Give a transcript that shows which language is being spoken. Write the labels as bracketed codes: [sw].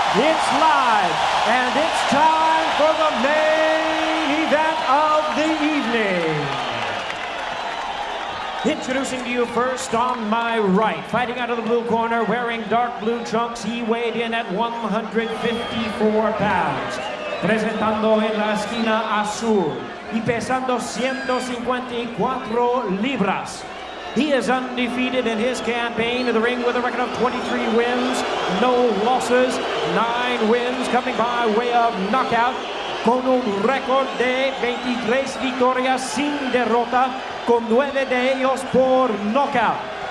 [en] It's live, and it's time for the main event of the evening. Introducing to you first on my right, fighting out of the blue corner, wearing dark blue trunks, he weighed in at 154 pounds. [es] Presentando en la esquina azul y pesando 154 libras. [en] He is undefeated in his campaign in the ring with a record of 23 wins, no losses, 9 wins coming by way of knockout, [es] con un récord de 23 victorias sin derrota, con 9 de ellos por knockout.